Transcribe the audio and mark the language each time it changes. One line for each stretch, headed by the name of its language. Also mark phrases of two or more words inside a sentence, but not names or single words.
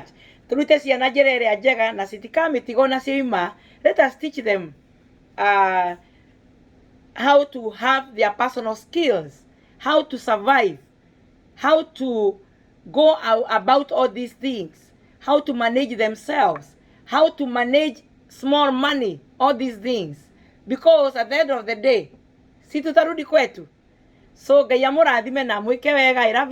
English: Let us teach them how to have their personal skills, how to survive, how to go about all these things, how to manage themselves, how to manage small money, all these things. Because at the end of the day,
Swahili: si tutarudi kwetu.
Kikuyu: So Ngai amurathime na mwike wega.
English: I love you.